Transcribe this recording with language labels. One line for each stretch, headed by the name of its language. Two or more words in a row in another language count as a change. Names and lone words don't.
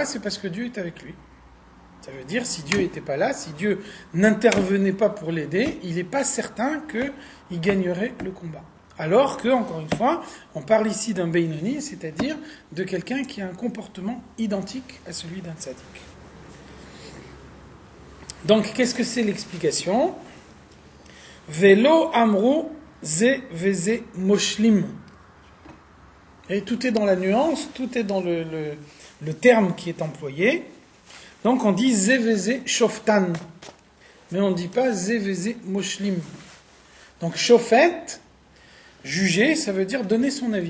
French: C'est parce que Dieu est avec lui. Ça veut dire, si Dieu n'était pas là, si Dieu n'intervenait pas pour l'aider, il n'est pas certain qu'il gagnerait le combat. Alors que, encore une fois, on parle ici d'un Beinoni, c'est-à-dire de quelqu'un qui a un comportement identique à celui d'un tzaddik. Donc, qu'est-ce que c'est l'explication?
Hebrew: ולא אמרו זה וזה מושלים.
French: Et tout est dans la nuance, tout est dans le terme qui est employé. Donc on dit
Hebrew: זה וזה שופטן,
French: mais on ne dit pas
Hebrew: זה וזה מושלים.
French: Donc Shofet, juger, ça veut dire donner son avis.